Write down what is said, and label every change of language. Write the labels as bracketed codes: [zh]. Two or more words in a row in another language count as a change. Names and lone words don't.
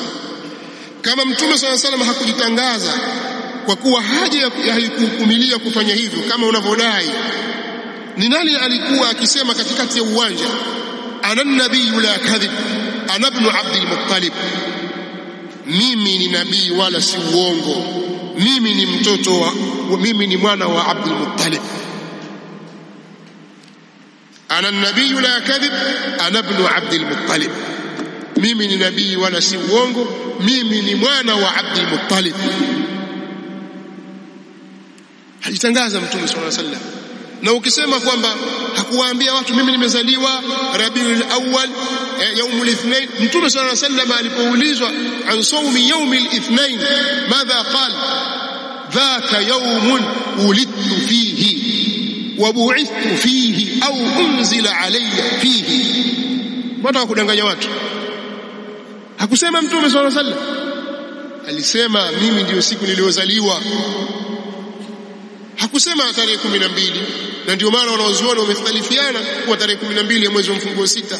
[sw] Kama Mtume [ar] صلى الله عليه وسلم [sw] hakujitangaza, kwa kuwa haja haikuhukumilia kufanya hivyo kama unavyodai, ni nani alikuwa akisema katikati ya uwanja, [ar] أنا النبي لا كذب أنا ابن عبد المطلب, [sw] mimi ni nabii wala si uongo, mimi ni mimi ni mwana wa Abdul Muttalib. [ar] أنا النبي لا كذب أنا ابن عبد المطلب, [sw] mimi ni nabii wala si uongo, mimi ni mwana wa Abdul Muttalib. Alitangaza Mtume [ar] صلى الله عليه وسلم. [sw] Na ukisema kwamba hakuwaambia watu mimi nimezaliwa [ar] ربيع الأول يوم الاثنين, Mtume صلى الله عليه وسلم alipoulizwa عن صوم يوم الاثنين ماذا قال، ذاك يوم ولدت فيه وبعثت فيه أو أنزل علي فيه. [sw] Mbona kudanganya watu? Hakusema Mtume [ar] صلى الله عليه وسلم, [sw] alisema mimi ndio siku niliyozaliwa. Hakusema tarehe 12, na ndio maana wanaozuoni wamekhtalifiana kwa tarehe 12 ya mwezi wa mfunguo 6.